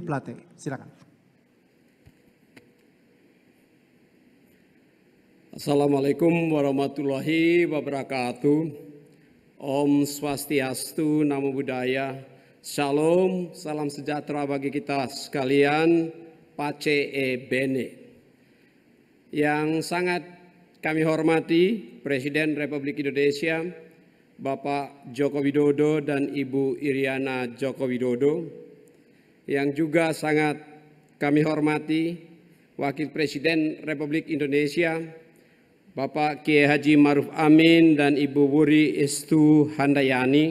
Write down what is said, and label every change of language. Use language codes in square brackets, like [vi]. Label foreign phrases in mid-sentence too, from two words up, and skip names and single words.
[id] Plate. Silakan. [ar] السلام عليكم ورحمة الله وبركاته. [id] Om Swastiastu, Namo Buddhaya. Shalom, salam sejahtera bagi kita sekalian. [it] Pace e Bene. [id] Yang sangat kami hormati Presiden Republik Indonesia, Bapak Joko Widodo dan Ibu Iriana Joko Widodo. Yang juga sangat kami hormati Wakil Presiden Republik Indonesia, Bapak Kiai Haji Ma'ruf Amin dan Ibu Wuri Estu Handayani.